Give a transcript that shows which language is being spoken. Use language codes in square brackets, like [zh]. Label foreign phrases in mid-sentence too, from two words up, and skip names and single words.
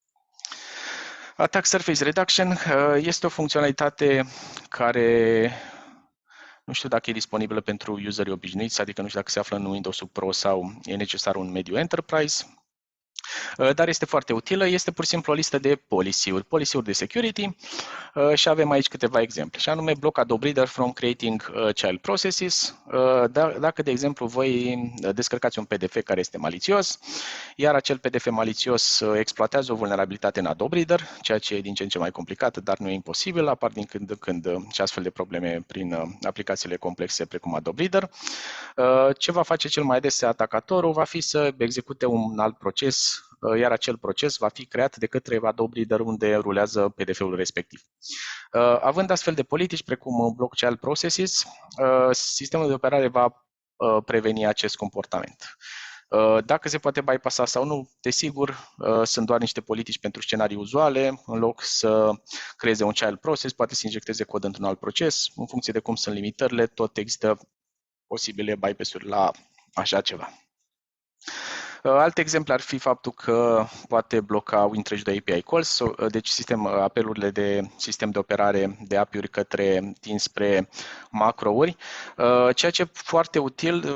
[en] Attack Surface Reduction [ro] este o funcționalitate care nu știu dacă e disponibilă pentru userii obișnuiți, adică nu știu dacă se află în Windows Pro sau e necesar un mediu Enterprise, dar este foarte utilă. Este pur și simplu o listă de policy-uri de security și avem aici câteva exemple, și anume [en] block Adobe Reader from creating child processes. [ro] Dacă, de exemplu, voi descărcați un PDF care este malițios, iar acel PDF malițios exploatează o vulnerabilitate în Adobe Reader, ceea ce e din ce în ce mai complicat, dar nu e imposibil, apar din când în când și astfel de probleme prin aplicațiile complexe precum Adobe Reader. Ce va face cel mai adesea atacatorul va fi să execute un alt proces, iar acel proces va fi creat de către Adobe Reader unde rulează PDF-ul respectiv. Având astfel de politici precum [en] block child processes, [ro] sistemul de operare va preveni acest comportament. Dacă se poate bypassa sau nu, desigur, sunt doar niște politici pentru scenarii uzuale. În loc să creeze un [en] child process, [ro] poate să injecteze cod într-un alt proces. În funcție de cum sunt limitările, tot există posibile bypass-uri la așa ceva. Alt exemplu ar fi faptul că poate bloca [en] Win32 API calls, [ro] deci apelurile de sistem de operare de API-uri dinspre macrouri, ceea ce e foarte util.